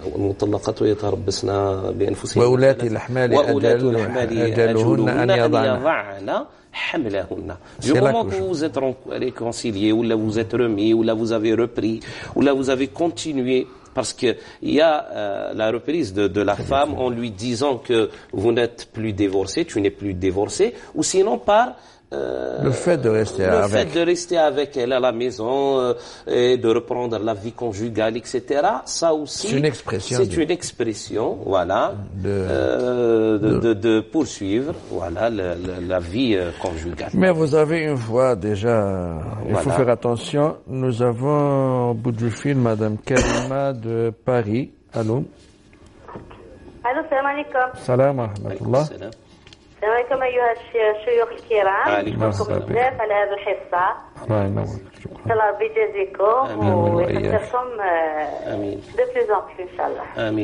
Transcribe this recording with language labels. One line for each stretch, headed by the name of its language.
Arabic: المطلقات يتربصن بأنفسهن وأولات الأحمال أجلهن أن يضعن حملهن.
French: Du moment que vous êtes réconciliés, ou là vous êtes remis, ou là vous avez repris, ou là vous avez continué, parce que il y a la reprise de la femme en lui disant que vous n'êtes plus divorcé, tu n'es plus divorcé, ou sinon par le fait de rester avec elle à la maison et de reprendre la vie conjugale, etc. Ça aussi, c'est une expression, voilà, de poursuivre, voilà, la vie conjugale. Mais vous avez une voix déjà. Il faut faire attention. Nous avons au bout du fil Madame Karima de Paris. Allô.
Arabic: Allô, salam alaikum. Salam wa rahmatullah. السلام عليكم أيها الشيوخ الكرام. نشكركم بزاف على هذه الحصة. الله ينور. إن شاء الله ربي يجازيكم ويقدركم
French: دو بلوز أون بلوس
Arabic: إن شاء الله.